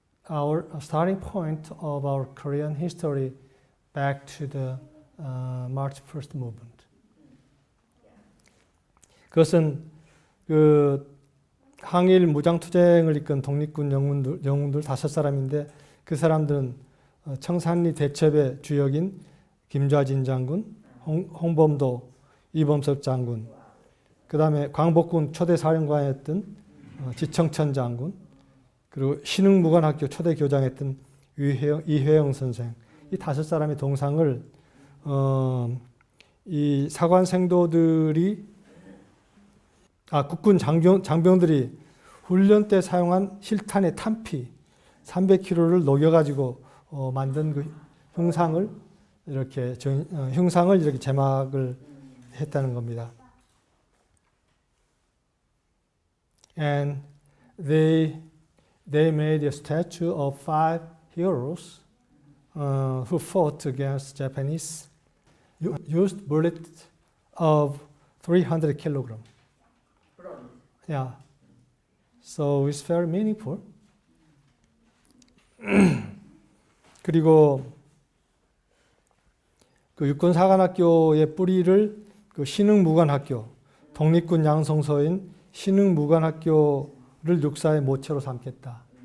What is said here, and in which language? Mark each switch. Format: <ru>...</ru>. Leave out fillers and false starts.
<en>our starting point of our Korean history back to the March 1st movement.</en> <ko>그것은 항일 무장투쟁을 이끈 독립군 영웅들 5사람인데 그 사람들은 청산리 대첩의 주역인 김좌진 장군, 홍범도, 이범석 장군, 그 다음에 광복군 초대 사령관이었던 지청천 장군, 그리고 신흥무관학교 초대 교장했던 이회영 선생, 이 5사람의 동상을 이 사관생도들이 국군 장병들이 훈련 때 사용한 실탄의 탄피 300kg를 녹여가지고 만든 그 흉상을 이렇게 제막을 했다는 겁니다.</ko> <en>And they made a statue of 5 heroes who fought against Japanese, used bullets of 300 kilograms. Yeah, so it's very meaningful.</en> <ko>그리고 그 육군사관학교의 뿌리를 그 신흥무관학교, 독립군 양성소인 신흥무관학교를 육사의 모처로 삼겠다.</ko>